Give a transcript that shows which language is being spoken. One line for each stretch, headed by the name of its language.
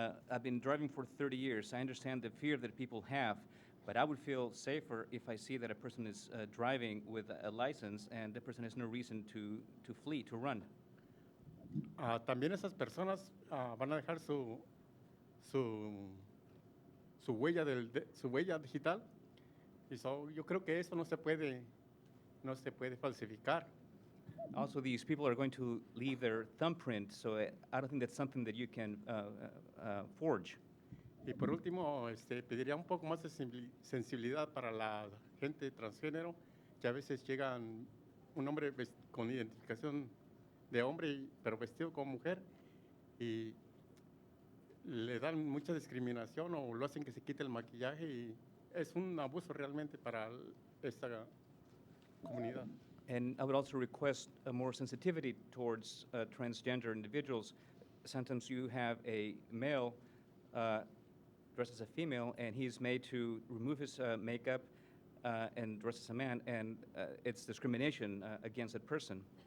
English: I've been driving for 30 years. I understand the fear that people have, but I would feel safer if I see that a person is driving with a license and the person has no reason to flee, to run.
Spanish: también esas personas van a dejar su huella su huella digital. Y yo creo que eso no se puede falsificar.
English: Also, these people are going to leave their thumbprint, so I don't think that's something that you can forge.
Spanish: Y por último, pediría un poco más de sensibilidad para la gente transgénero, que a veces llegan un hombre con identificación de hombre, pero vestido como mujer, y le dan mucha discriminación o lo hacen que se quite el maquillaje, y es un abuso realmente para esta comunidad.
English: And I would also request more sensitivity towards transgender individuals. Sometimes you have a male dressed as a female, and he's made to remove his makeup and dress as a man, and it's discrimination against that person.